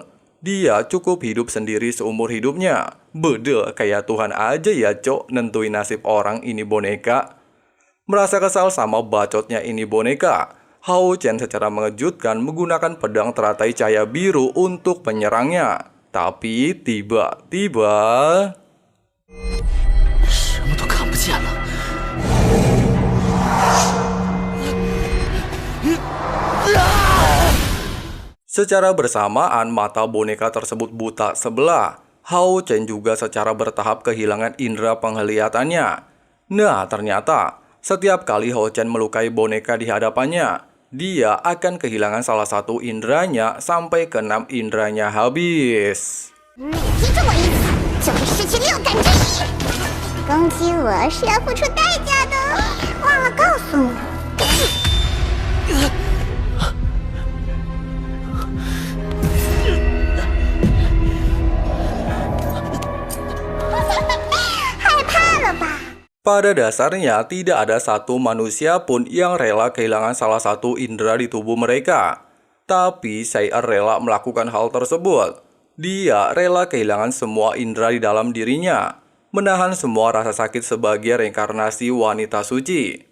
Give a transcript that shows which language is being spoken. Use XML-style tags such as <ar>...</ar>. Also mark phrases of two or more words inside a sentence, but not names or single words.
<id>Dia cukup hidup sendiri seumur hidupnya. Bede, kayak Tuhan aja ya cok nentuin nasib orang ini boneka. Merasa kesal sama bacotnya ini boneka, Hao Chen secara mengejutkan menggunakan pedang teratai cahaya biru untuk menyerangnya. Tapi tiba-tiba...</id> <zh>什么都看不见了。</zh> <id>Secara bersamaan mata boneka tersebut buta sebelah. Hao Chen juga secara bertahap kehilangan indera penglihatannya. Nah, ternyata setiap kali Hao Chen melukai boneka di hadapannya, dia akan kehilangan salah satu inderanya sampai ke-6 inderanya habis.</id> <zh>你记住我意思，就会失去六感之一。攻击我是要付出代价的，忘了告诉你。害怕了吧？</zh> <id>Pada dasarnya, tidak ada satu manusia pun yang rela kehilangan salah satu indera di tubuh mereka. Tapi Sai-Er rela melakukan hal tersebut. Dia rela kehilangan semua indera di dalam dirinya, menahan semua rasa sakit sebagai reinkarnasi wanita suci.</id>